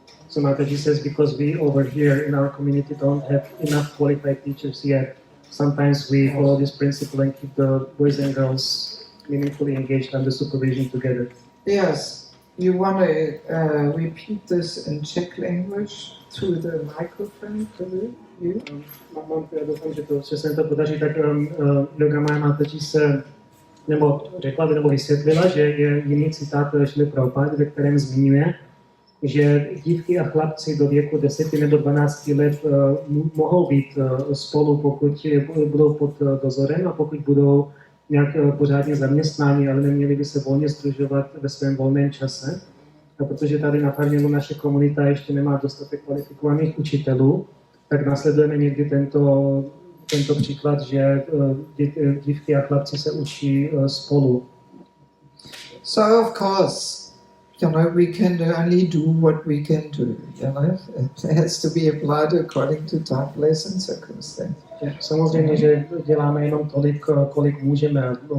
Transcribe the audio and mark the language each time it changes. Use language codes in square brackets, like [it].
[en] So Mataji says, because we over here in our community don't have enough qualified teachers yet, sometimes we follow this principle and keep the boys and girls meaningfully engaged under supervision together. Yes. You want to repeat this in Czech language through the microphone to you? [cs] Doufám, že se to podaří, tak Yoga Maya Mataji se řekla nebo vysvětlila, že je jiný citát Šrily Prabhupády, ve kterém zmiňuje, že dívky a chlapci do věku 10 nebo 12 let mohou být spolu, pokud budou pod dozorem a pokud budou nějak pořádně zaměstnáni, ale neměli by se volně sdružovat ve svém volném čase. A protože tady na Farnělu naše komunita ještě nemá dostatek kvalifikovaných učitelů, tak následujeme někdy tento příklad, že dívky a chlapci se učí spolu. [en] So of course, we can only do what we can do. It has to be applied according to time, place and circumstance. [cs] Samozřejmě, že děláme jenom tolik, kolik můžeme.